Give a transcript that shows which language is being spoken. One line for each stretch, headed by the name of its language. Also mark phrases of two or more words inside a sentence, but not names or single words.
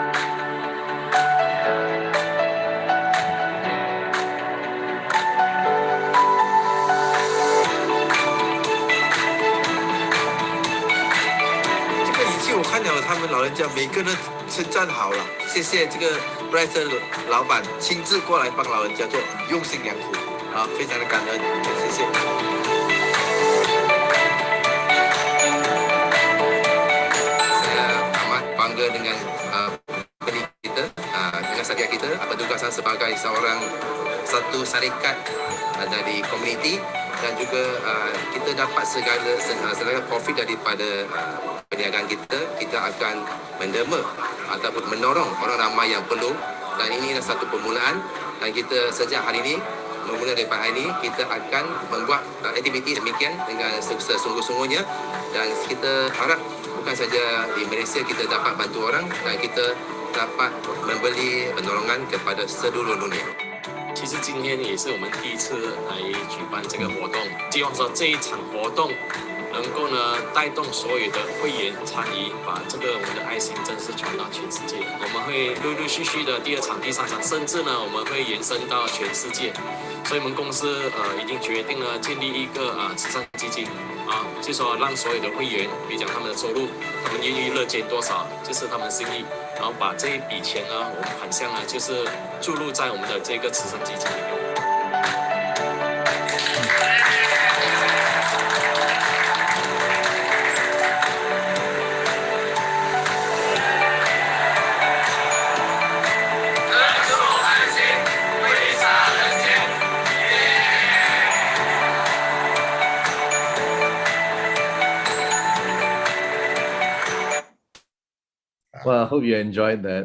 Chinese: 我看了他们老人家每个人称赞好了，谢谢这个 Prife 老板亲自过来帮老人家做，用心良苦啊，非常的感恩，谢谢。
Malay: Saya amat bangga dengan company kita, dengan syarikat kita, petugas saya sebagai satu syarikat dari komuniti dan juga kita dapat segala profit daripada perniagaan kita akan menderma ataupun mendorong orang ramai yang perlu, dan ini adalah satu permulaan, dan kita sejak hari ini, bermula daripada hari ini, kita akan membuat aktiviti demikian dengan sesungguh-sungguhnya, dan kita harap bukan saja di Malaysia kita dapat bantu orang, dan kita dapat memberi penolongan kepada seluruh dunia.
Chinese: 其实今天也是我们第一次来举办这个活动，希望说这一场活动能够呢带动所有的会员参与，把这个我们的爱心真是传到全世界。我们会陆陆续续的第二场、第三场，甚至呢我们会延伸到全世界。所以我们公司已经决定了建立一个慈善基金就说让所有的会员，比如讲他们的收入，他们愿意乐捐多少，就是他们的心意。然后把这一笔钱呢，我们款项呢，就是注入在我们的这个慈善基金里面。
English: Well, I hope you enjoyed that,